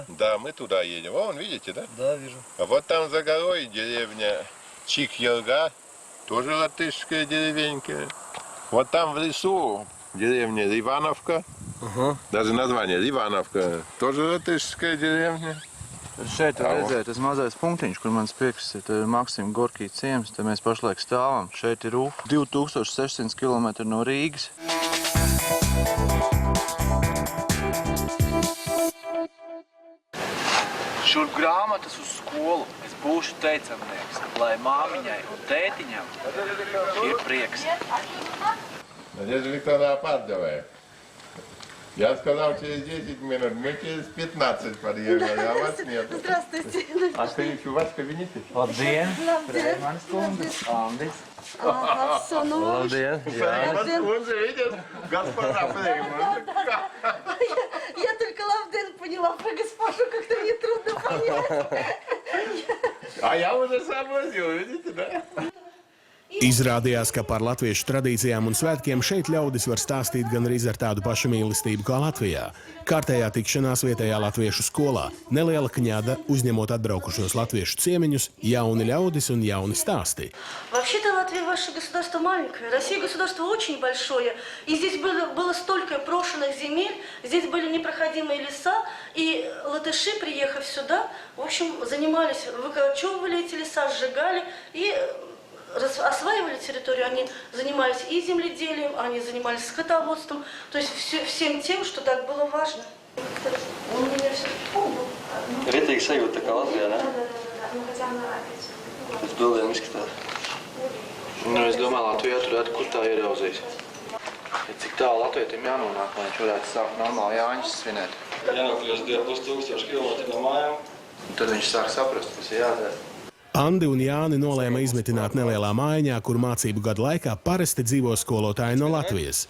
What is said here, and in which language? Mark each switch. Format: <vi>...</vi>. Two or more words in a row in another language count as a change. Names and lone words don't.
<ru>Да, мы туда едем. Вон, видите, да? Да, вижу. А вот там за горой деревня Чик-Елга, тоже латышская деревенька. Вот там в лесу деревня Ливановка, даже название Ливановка, тоже латышская деревня.</ru> <lv>Šeit var redzēt, tas mazais punktiņš, kur mans priekšs ir, ir Maksima Gorkija ciems, te mēs pašlaik stāvam. Šeit ir Ufa, 2600 km no Rīgas. Šurp grāmatas uz skolu. Es būšu teicamnieks, lai māmiņai un tētiņam ir prieks.</lv> <ru>Надежда Викторовна, опаздывает. Я сказал через 10 минут, мы через 15 подъехали, а вас нет. Здравствуйте. А кто-нибудь у вас в кабинете?</ru> <lv>Labdien! Labdien. Manis kundzes, Andis.</lv> <ru>Ага, все, ну...</ru> <lv>Labdien!</lv> <ru>Он же видит, господа Фрейман. Я только Лавден поняла, про госпожу как-то мне трудно понять. А я уже сообразил, видите, да?</ru> <lv>Izrādījās, ka par latviešu tradīcijām un svētkiem šeit ļaudis var stāstīt gan arī ar tādu pašu mīlestību kā Latvijā. Kārtējā tikšanās vietējā latviešu skolā, neliela kņada, uzņemot atbraukušos latviešu ciemiņus, jauni ļaudis un jauni stāsti.</lv> <ru>Вообще-то Латвия, ваше государство маленькое, Россия государство очень большое, и здесь было столько брошенных земель, здесь были непроходимые леса, и латыши, приехав сюда, в общем, занимались, выкорчевывали эти леса, сжигали и осваивали территорию, они занимались и земледелием, они занимались скотоводством, то есть всем тем, что так было важно. Он меня все помнил.</ru> <lv>Ritīgi sajūta, kā Latvijā, ne?</lv> <ru>Ну хотя она опять.</ru> <lv>Pēc bildēm izskatās. Nu, es domāju, Latvijā turētu, kur tā ieraudzīs. Cik tālu Latvijam jānonāk, lai viņš varētu sākt normāli Jāņus svinēt. Jānokļūst 2000 km no mājām. Tad viņš sāk saprast, kas ir jādara. Andi un Jāni nolēma izmitināt nelielā mājiņā, kur mācību gadu laikā parasti dzīvo skolotāji no Latvijas.</lv>